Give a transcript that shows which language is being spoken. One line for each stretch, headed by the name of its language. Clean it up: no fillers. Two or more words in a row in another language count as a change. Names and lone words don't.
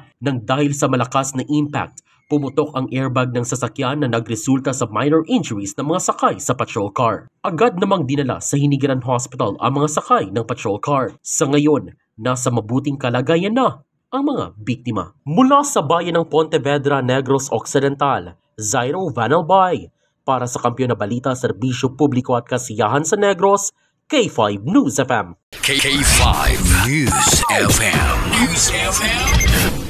Filipino: Nang dahil sa malakas na impact, pumutok ang airbag ng sasakyan na nagresulta sa
English: minor injuries
Filipino: ng mga sakay sa patrol car. Agad namang dinala sa Hinigaran Hospital ang mga sakay ng patrol car. Sa ngayon, nasa mabuting kalagayan na ang mga biktima. Mula sa bayan ng Pontevedra, Negros Occidental, Zairo Vanalbay. Para sa Kampiyon na Balita, Serbisyo Publiko at Kasiyahan sa Negros, K5 News FM. K5 News FM.